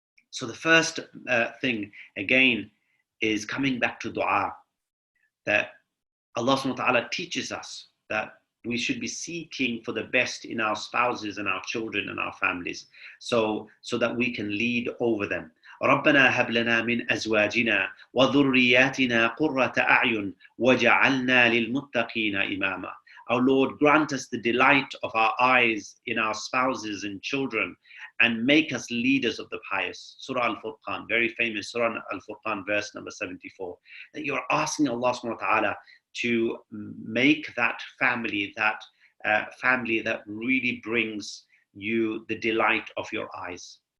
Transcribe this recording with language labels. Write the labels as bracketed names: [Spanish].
[English] So the first thing, again, is coming back to dua, that Allah subhanahu wa ta'ala teaches us that we should be seeking for the best in our spouses and our children and our families, so that we can lead over them. [Arabic] ربنا هب لنا من أزواجنا وذرياتنا قرة أعين وجعلنا للمتقين إماما. [English] Our Lord, grant us the delight of our eyes in our spouses and children, and make us leaders of the pious. Surah Al-Furqan, very famous Surah Al-Furqan, verse number 74. That you're asking Allah subhanahu wa ta'ala to make that family, family that really brings you the delight of your eyes.